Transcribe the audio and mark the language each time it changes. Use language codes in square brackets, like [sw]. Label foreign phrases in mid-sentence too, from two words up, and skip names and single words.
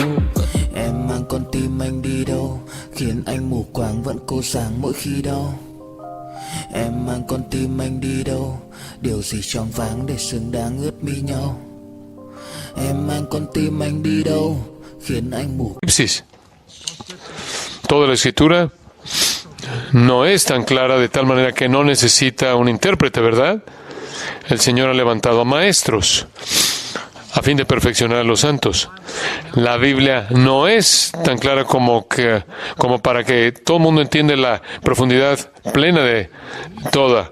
[vi] Em mang con tim anh đi đâu, khiến anh mù quáng vẫn cố sáng mỗi khi đau. Em mang con tim anh đi đâu, điều gì choáng váng để xứng đáng ướt mi nhau. Em mang con tim anh đi đâu, khiến anh mù. [es] Toda la escritura no es tan clara de tal manera que no necesita un intérprete, ¿verdad? El Señor ha levantado a maestros a fin de perfeccionar a los santos. La Biblia no es tan clara como para que todo el mundo entienda la profundidad plena de toda.